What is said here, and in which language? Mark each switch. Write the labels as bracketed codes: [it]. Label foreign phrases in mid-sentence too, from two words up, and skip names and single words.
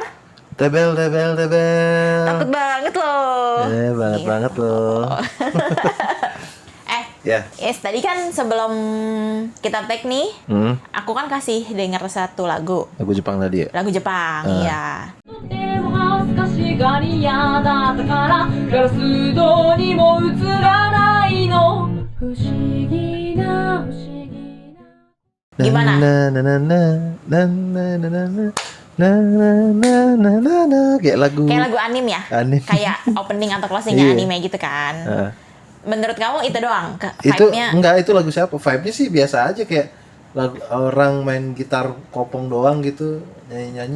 [id] Tebel. Takut banget loh. Banget loh. Ya. Yes, tadi kan sebelum kita tag nih, aku kan kasih denger satu lagu. Lagu Jepang tadi ya? Lagu Jepang, iya. [ja] 恥ずかしがり屋だったからガラス戸にも映らないの不思議な [id] Gimana? Kayak lagu anime ya? Anime. Kayak opening atau closingnya Iya. anime gitu kan. Menurut kamu itu doang? Itu Vibe-nya? enggak, itu lagu siapa? Vibe-nya sih biasa aja, kayak lagu orang main gitar kopong doang gitu, nyanyi-nyanyi.